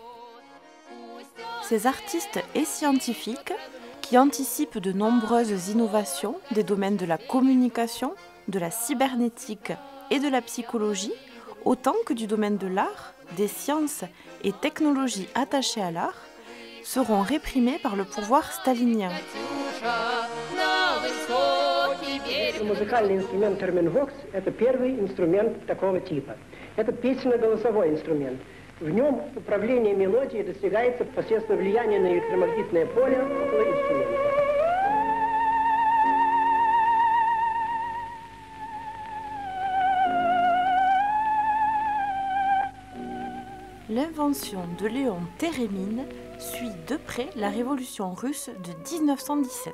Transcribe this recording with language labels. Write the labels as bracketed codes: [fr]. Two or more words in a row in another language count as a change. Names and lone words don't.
[fr] Ces artistes et scientifiques, qui anticipent de nombreuses innovations des domaines de la communication, de la cybernétique et de la psychologie, autant que du domaine de l'art, des sciences et technologies attachées à l'art, seront réprimés par le pouvoir stalinien. [ru] Музыкальный инструмент терминвокс – это первый инструмент такого типа. Это песенно-голосовой инструмент. В нем управление мелодией достигается посредством влияния на электромагнитное поле около инструмента. [fr] L'invention de Léon Térémine suit de près la révolution russe de 1917.